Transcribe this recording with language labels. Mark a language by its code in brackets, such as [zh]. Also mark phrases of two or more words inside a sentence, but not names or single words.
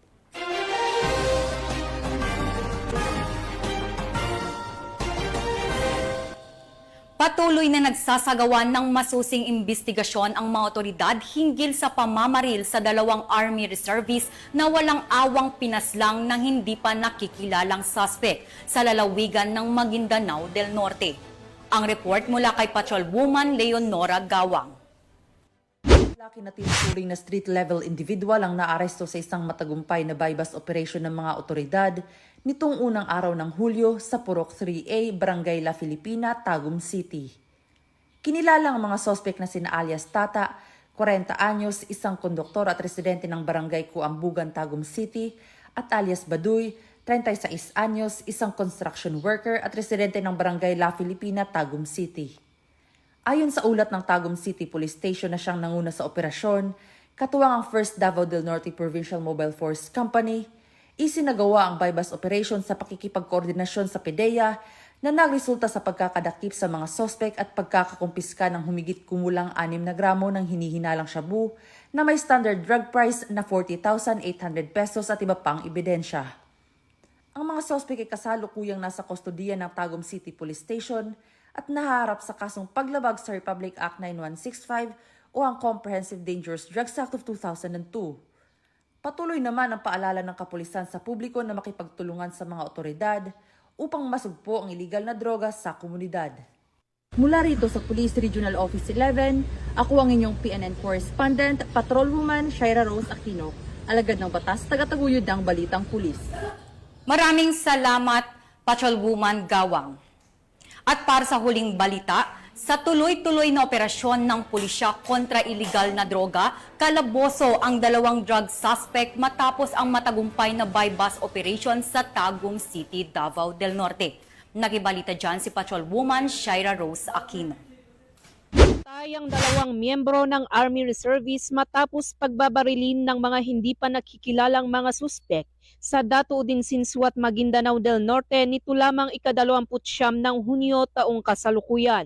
[tl] Patuloy na nagsasagawa ng masusing imbestigasyon ang mga otoridad hinggil sa pamamaril sa 2 Army Reservists na walang awang pinaslang ng hindi pa nakikilalang suspect sa lalawigan ng Maguindanao del Norte. Ang report mula kay Patrolwoman Leonora Gawang. Laki na tinuturing na [en] street-level individual [tl] ang naaresto sa isang matagumpay na [en] buy-bust operation [tl] ng mga otoridad nitong unang araw ng Hulyo sa Purok 3A, Barangay La Filipina, Tagum City. Kinilala ang mga sospek na sina alias Tata, 40 anyos, isang konduktor at residente ng Barangay Kuambugan, Tagum City, at alias Baduy, 36 anyos, isang [en] construction worker [tl] at residente ng Barangay La Filipina, Tagum City. Ayon sa ulat ng Tagum City Police Station na siyang nanguna sa operasyon, katuwang ang 1st Davao del Norte Provincial Mobile Force Company, isinagawa ang [en] buy-bust operation [tl] sa pakikipagkoordinasyon sa PDEA na nagresulta sa pagkakadakip sa mga sospek at pagkakakumpiska ng humigit kumulang 6 na gramo ng hinihinalang shabu na may [en] standard drug price [tl] na 40,800 pesos at iba pang ebidensya. Ang mga sospek ay kasalukuyang nasa kustodiya ng Tagum City Police Station at naharap sa kasong paglabag sa Republic Act 9165 o ang Comprehensive Dangerous Drugs Act of 2002. Patuloy naman ang paalala ng kapulisan sa publiko na makipagtulungan sa mga otoridad upang masugpo ang iligal na droga sa komunidad. Mula rito sa Police Regional Office 11, ako ang inyong PNN Correspondent, Patrolwoman Shaira Rose Aquino, alagad ng batas, tagataguyod ng balitang pulis. Maraming salamat, Patrolwoman Gawang. At para sa huling balita, sa tuloy-tuloy na operasyon ng pulisya kontra iligal na droga, kalaboso ang 2 [en] drug suspect [tl] matapos ang matagumpay na [en] buy-bust operation [tl] sa Tagum City, Davao del Norte. Nakibalita dyan si Patrolwoman Shaira Rose Aquino. Tayang 2 miyembro ng Army Reservists matapos pagbabarilin ng mga hindi pa nakikilalang mga suspek sa Dato Udin Sinsuat, Maguindanao del Norte nito lamang ika-29 ng Hunyo taong kasalukuyan.